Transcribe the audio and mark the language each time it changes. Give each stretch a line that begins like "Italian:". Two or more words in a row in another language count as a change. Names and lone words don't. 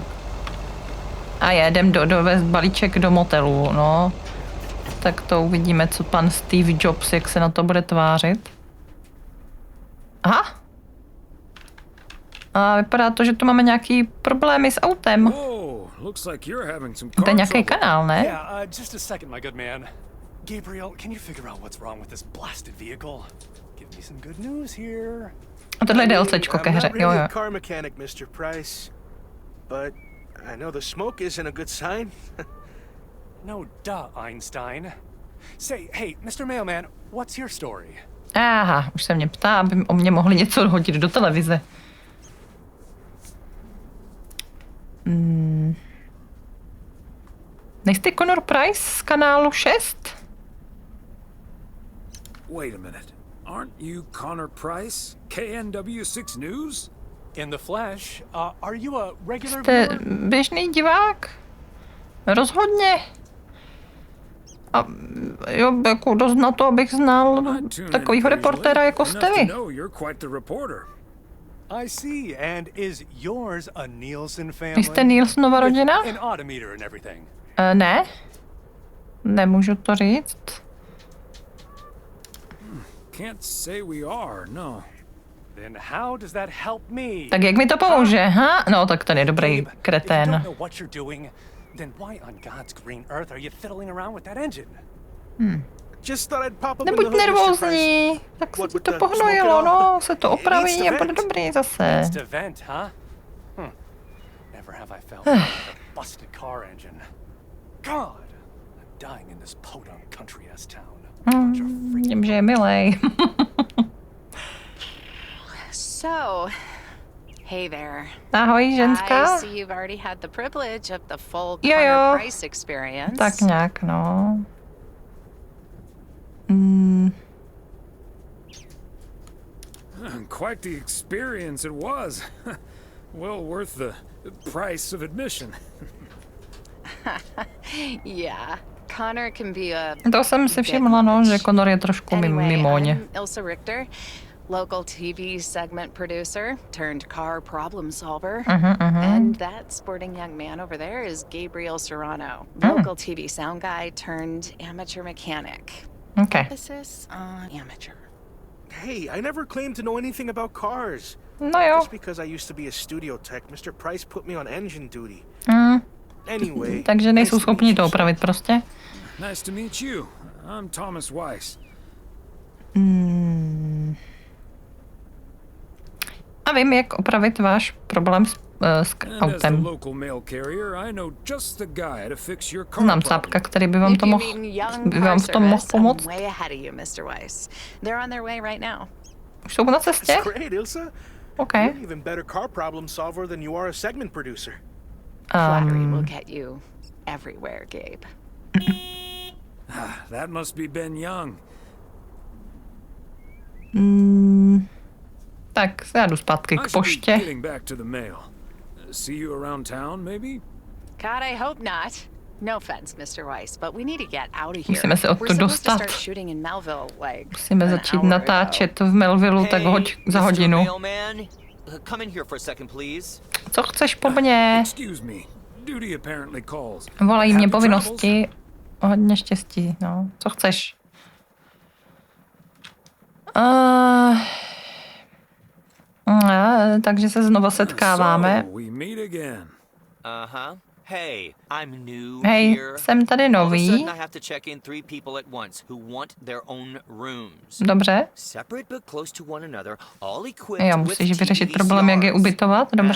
Czech: A jedem dovést balíček do motelu, no. Tak to uvidíme, co pan Steve Jobs, jak se na to bude tvářit. Aha! A vypadá to, že tu máme nějaký problémy s autem.
English: Looks like you're having some
Czech: To je nějaký kanál, ne?
English: Yeah, just a second, my good man. Gabriel, can you figure out what's wrong with this blasted vehicle? Give me some good news here.
Czech: A tohle je DLCčko ke hře, jo, jo.
English: I'm not really a car mechanic, Mr. Price, but I know the smoke isn't a good sign. No, duh, Einstein. Say, hey, Mr. Mailman, what's your story?
Czech: Aha, už se mě ptá, aby o mě mohli něco hodit do televize. Nejste Connor Price z kanálu 6?
English: Wait a minute. Aren't you Connor Price? KNW6 News? In the flesh, are you a regular
Czech: Jste
English: viewer?
Czech: běžný divák? Rozhodně. A jo, jako dost na to, abych znal takovýho reportéra, jako jste vy.
English: I see, and is yours a Nielsen family?
Czech: Jste Nielsenova rodina?
English: An odometer and everything.
Czech: Ne. Nemůžu to říct.
English: Can't say we are, no. Then how does that help me?
Czech: Tak jak mi to pomůže, ha? No, tak ten je dobrý
English: Gabe, if you
Czech: kretén.
English: don't know what you're doing, then why on God's green earth are you fiddling around with that engine? Just thought I'd pop up in the
Czech: Nebuď
English: hood, Mr. Price.
Czech: nervózní, tak se ti to pohnojilo, no, se to opraví a bude dobrý zase.
English: It's the vent, huh? Never have I felt like a busted car engine. God, I'm dying in this podunk country ass town.
Czech: Vidím, že je milej.
English: So, hey there.
Czech: Ahoj, ženská.
English: I see you've already had the privilege of the full
Czech: Jo,
English: Connor
Czech: jo.
English: Price experience.
Czech: Tak nějak, no.
English: Quite the experience it was. Well worth the price of admission. Yeah, Connor can be a...
Czech: To jsem si všimla, no, že Connor je trošku
English: Anyway,
Czech: mimoně.
English: I'm Ilsa Richter, local TV segment producer turned car problem solver. And that sporting young man over there is Gabriel Serrano, local TV sound guy turned amateur mechanic. Okay. Emphasis on amateur. Hey, I never claimed to know anything about cars.
Czech: No jo.
English: Just because I used to be a studio tech, Mr. Price put me on engine duty. Anyway.
Czech: Takže nejsou schopni to opravit prostě.
English: Nice to meet you. I'm Thomas Weiss.
Czech: A vím, jak opravit váš problém s
English: And as the
Czech: autem.
English: local mail carrier, I know just the guy to fix your car
Czech: Znám
English: problem.
Czech: cápka, který by vám
English: If
Czech: to
English: you
Czech: mohl,
English: mean young
Czech: by vám
English: car
Czech: v tom mohl
English: service,
Czech: pomoct.
English: I'm way ahead of you, Mr. Weiss. They're on their way right now.
Czech: Už jsou na cestě?
English: That's great, Ilsa. OK. You're an even better car problem solver than you are a segment producer. Flattery will get you everywhere, Gabe. That must be Ben Young.
Czech: Tak já jdu zpátky
English: I
Czech: k
English: should be
Czech: poště.
English: getting back to the mail. See you around town, maybe? God, I hope not. No offense, Mr. Weiss, but we need to get out of here.
Czech: Musíme se odtud
English: We're supposed to
Czech: dostat.
English: start shooting in Melville, like
Czech: Musíme
English: an
Czech: začít
English: hour ago.
Czech: natáčet v Melvillu tak hoď za hodinu.
English: Come in here for a second, please.
Czech: Co chceš po mně?
English: Excuse me. Duty apparently calls.
Czech: Volají mě
English: Happy
Czech: povinnosti. Hodně štěstí, no. Co chceš? Takže se znova setkáváme.
English: So, we meet again. Uh-huh. Hey, I'm new
Czech: Hej,
English: here.
Czech: jsem tady
English: All of a
Czech: nový.
English: sudden I have to check in 3 people at once who want their own rooms.
Czech: Dobře.
English: Separate but close to one another, all equipped
Czech: Jo,
English: with
Czech: musíš
English: TV
Czech: vyřešit problém, jak je
English: VCRs.
Czech: ubytovat, dobře.